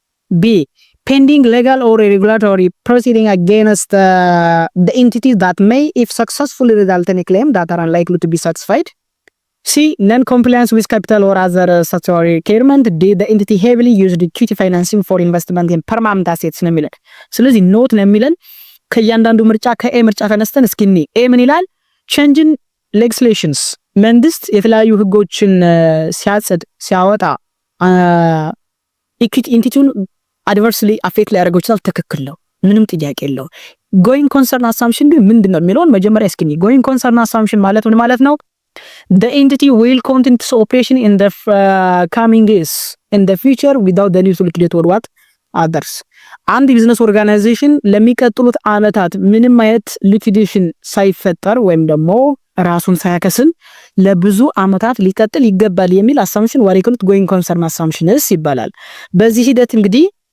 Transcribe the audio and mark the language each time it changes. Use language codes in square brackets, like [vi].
[en] B pending legal or regulatory proceeding against the entity that may if successfully result in a claim that are unlikely to be satisfied. C non-compliance with capital or other statutory requirement. D the entity heavily used equity financing for investment in permanent assets [am] ነው የሚለን። ስለዚህ ኖት ነው የሚለን ከእያንዳንዱ ምርጫ ከኤ ምርጫ ተነስተን እስኪኒ ኤ ምን ይላል? [en] changing legislations [am] መንግስት የተለያዩ ህጎችን ሲያወጣ ኢኩዊቲ ኢንቲቲውን አድቨርስሊ አፌክት ሊያደርገው ይችላል። ትክክል ነው፣ ምንም ጥያቄ የለውም። ጎይንግ ኮንሰርን አሳምፕሽን ግን ምንድነው የሚለውን መጀመሪያ እስኪኒ ጎይንግ ኮንሰርን አሳምፕሽን ማለት ምን ማለት ነው? [en] The entity will continue its operation in the coming years in the future without the need to liquidate or what others. [am] አንድ ቢዝነስ ኦርጋናይዜሽን ለሚቀጥሉት አመታት ምንም አይነት ሊኩዊዴሽን ሳይፈጠር ወይም ደግሞ ራሱን ሳያከስም ለብዙ አመታት ሊቀጥል ይገባል የሚል አሳምፕሽን ዋሪክሉት ጎይንግ ኮንሰርን አሳምፕሽንስ ይባላል። በዚህ ሂደት እንግዲህ